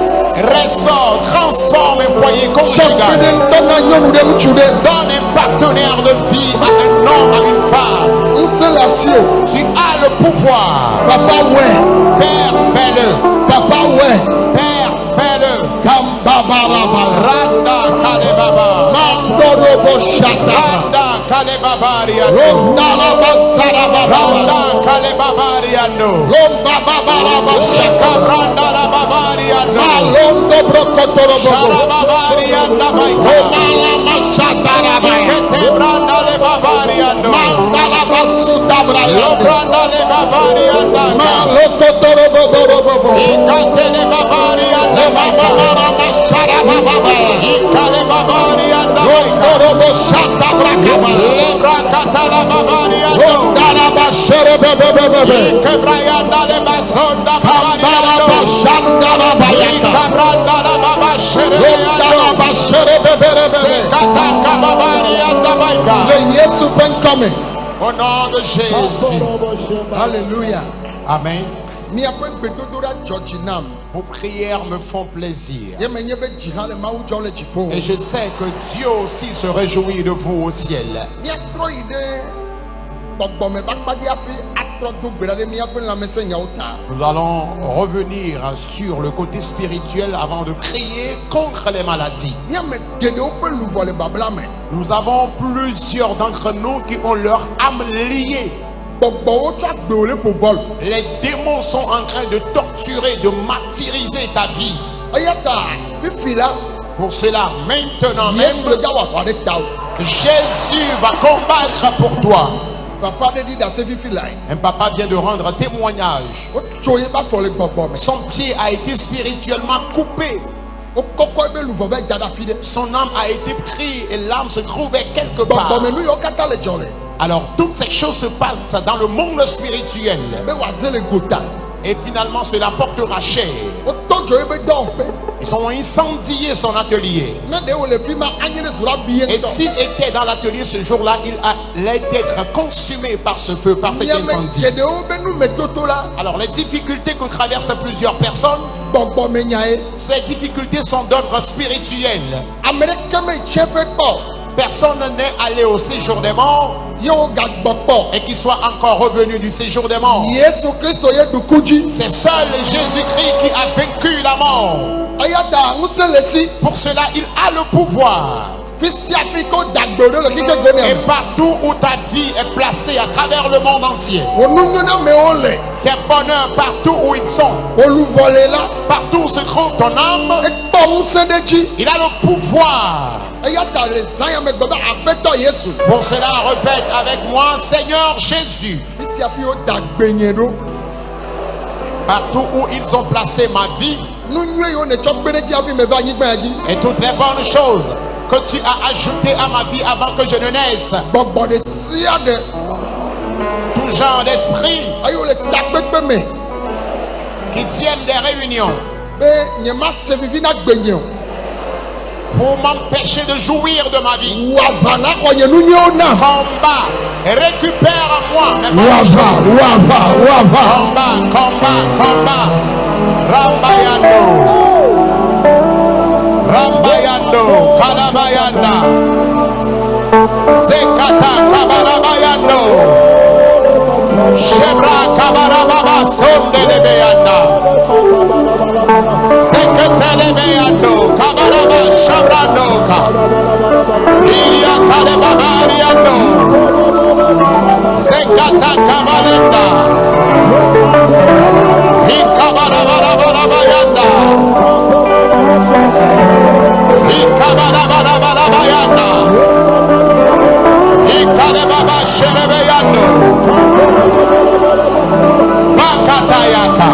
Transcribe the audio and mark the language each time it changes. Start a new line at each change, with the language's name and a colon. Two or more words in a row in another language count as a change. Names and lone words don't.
French: Restaure, transforme un foyer conjugal. Donne un partenaire de vie à un homme, à une femme. Tu as le pouvoir. Père, fais-le. Père, fais-le. Randa Kalebaba. Loborobo Shata. Randa Kalebabariando. Rondalaba Sarababa. Randa Kalebabariando. Lombabaraba Shata. Kabranda la Babariando. Malondo Brokotorobo. Sharababarianda Baika. Omalama Shataraba. Ketebranda le Babariando. Mandalaba Sutabraya. Lobranda le Babarianda. Malokotorobo. Ikatele Babarianda Baika. Omalama Sharababa. Ikale Babarianda Baika. Rondorobo Shata Brakaba. Lebrakatala Babariando. Rondalaba Sherebebebebe. Kebrayanda le Basonda Rondalaba Babariando. Shandarabayaka. Ikabranda la Baba Sherebeando. Rondalaba Sherebebebebe. Sekataka Babarianda Baika.
Ewe: Le Yesu Benkome.
French: Au nom de Jésus. Alléluia. Amen.
Ewe: Mi apre gbedodora George Nam.
French: Vos prières me font plaisir.
Ewe: Ye menye be jihale mawu jɔ le dziƒo.
French: Et je sais que Dieu aussi se réjouit de vous au ciel.
Ewe: Mi atrɔ yi ɖe gbɔgbɔme bakpadzi afi atrɔ do gbe ɖa ɖe miaƒe lãmesẽ nyawo ta.
French: Nous allons revenir sur le côté spirituel avant de prier contre les maladies.
Ewe: Miame geɖewo ƒe luʋɔ le babla me.
French: Nous avons plusieurs d'entre nous qui ont leur âme liée.
Ewe: Gbɔgbɔwo tsɔ agbewo le ƒo bɔl.
French: Les démons sont en train de torturer, de martyriser ta vie.
Ewe: Eya ta fifi la.
French: Pour cela, maintenant même,
Ewe: Yesu ga wɔ aʋa ɖe tawò.
French: Jésus va combattre pour toi.
Ewe: Papa ɖe ɖi ɖase fifi lae.
French: Un papa vient de rendre témoignage.
Ewe: Wotso ye ba fɔ le gbɔgbɔ me.
French: Son pied a été spirituellement coupé.
Ewe: Wokɔkɔ ebe luʋɔ bɛ da ɖe afi ɖe.
French: Son âme a été prise et l'âme se trouvait quelque part.
Ewe: Gbɔgbɔme nu yiwo katã le dzɔ le.
French: Alors toutes ces choses se passent dans le monde spirituel.
Ewe: Be wòaze le gota.
French: Et finalement cela portera cher.
Ewe: Wotɔ dzo ebe dɔwɔƒe.
French: Ils ont incendié son atelier.
Ewe: Ne ɖe wòle fi ma anyi ɖe zora bi ye
French: Et
Ewe: ŋutɔ.
French: s'il était dans l'atelier ce jour-là, il allait être consumé par ce feu, par cet
Ewe: Miame
French: incendie.
Ewe: geɖewo be numetoto la.
French: Alors les difficultés que traversent plusieurs personnes,
Ewe: Gbɔgbɔme nyae.
French: ces difficultés sont d'ordre spirituel.
Ewe: Ame ɖeke me tse ƒe kpɔ.
French: Personne n'est allé au séjour des morts
Ewe: Ye wo gagbɔ kpɔ.
French: et qui soit encore revenu du séjour des morts.
Ewe: Yesu Kristo ye ɖuku dzi.
French: C'est seul Jésus-Christ qui a vaincu la mort.
Ewe: Eya ta ŋusẽ le si.
French: Pour cela, il a le pouvoir.
Ewe: Fi sia fi ko dagbe ɖe le kike go
French: Et
Ewe: ne.
French: partout où ta vie est placée à travers le monde entier,
Ewe: Wo nunyonamewo le.
French: tes bonheurs partout où ils sont,
Ewe: Wo luʋɔ le la.
French: partout où se trouve ton âme,
Ewe: Ekpɔ ŋusẽ ɖe dzi.
French: il a le pouvoir.
Ewe: Eya ta le zã ya me gbe be aƒetɔ Yesu.
French: Pour cela, répète avec moi, Seigneur Jésus,
Ewe: Fi sia fi wo dagbe nye ɖo.
French: partout où ils ont placé ma vie
Ewe: Nu nyui yiwo netsɔ kpe ɖe dzi hafi me va anyigba ya dzi.
French: et toutes les bonnes choses que tu as ajoutées à ma vie avant que je ne naisse,
Ewe: Gbɔgbɔ ɖe sia ɖe.
French: tout genre d'esprit
Ewe: Eye wole takpekpe me.
French: qui tiennent des réunions
Ewe: Be nyemase vivi na gbe nye o.
French: pour m'empêcher de jouir de ma vie.
Ewe: Wo aʋa na xɔ nye nu nyewo na.
French: Combat, récupère à moi mes
Ewe: Wo
French: bonnes choses.
Ewe: aʋa.
French: Combat. Rambayando, Kalabayanda, Zekata, Kabarabayando, Shebra, Kabarababa, Sondelebeyanda, Zeketelebeyando, Kabaraba, Shabrandoka, Ilia Kalebabariando, Zekata, Kabalenda, Ikabarabayanda, Ikabarabayanda, Ikalebaba Sherebeyando, Bakatayaka,